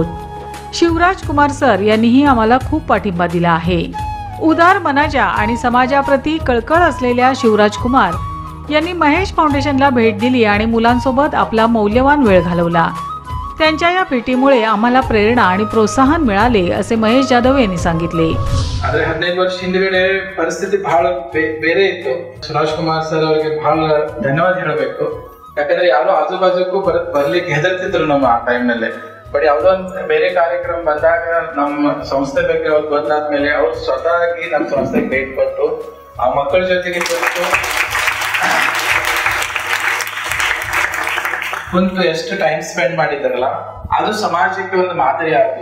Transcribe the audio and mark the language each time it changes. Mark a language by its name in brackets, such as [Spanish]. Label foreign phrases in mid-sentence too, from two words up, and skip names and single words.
[Marathi] शिवराज कुमार सर यांनीही आम्हाला खूप पाठिंबा दिला आहे. उदार मनाच्या आणि समाजाप्रती कळकळ असलेल्या शिवराज कुमार यांनी महेश फाउंडेशनला भेट दिली आणि मुलांसोबत आपला मौल्यवान वेळ घालवला. त्यांच्या या भेटीमुळे आम्हाला प्रेरणा आणि प्रोत्साहन मिळाले असे महेश जाधव यांनी सांगितले. [Kannada] ಆದರೆ 15 ವರ್ಷ ಹಿಂದಗಡೆ ಪರಿಸ್ಥಿತಿ ಬಹಳ ಬೇರೆ ಇತ್ತು. ಶಿವರಾಜ್ ಕುಮಾರ್ ಸರ್ ಅವರಿಗೆ ಬಹಳ ಧನ್ಯವಾದ ಹೇಳಬೇಕು. ಯಾಕಂದ್ರೆ ಯಾರು ಆಜುಬಾಜುಕ್ಕೂ ಬರ್ಲಿಕ್ಕೆ ಹೆದರ್ತಿದ್ರು ನಮ್ಮ ಆ ಟೈಮ್ನಲ್ಲೇ. ಬಟ್ ಯಾವುದೋ ಒಂದು ಬೇರೆ ಕಾರ್ಯಕ್ರಮ ಬಂದಾಗ ನಮ್ಮ ಸಂಸ್ಥೆ ಬಗ್ಗೆ ಅವ್ರು ಬಂದಾದ್ಮೇಲೆ ಅವ್ರು ಸ್ವತಃ ನಮ್ಮ ಸಂಸ್ಥೆಗೆ ಭೇಟಿ ಕೊಟ್ಟು ಆ ಮಕ್ಕಳ ಜೊತೆಗೆ ಕುಂತು ಎಷ್ಟು [English] time spend [Kannada] ಮಾಡಿದಾರಲ್ಲ ಅದು ಸಮಾಜಕ್ಕೆ ಒಂದು ಮಾದರಿ ಆಯ್ತು.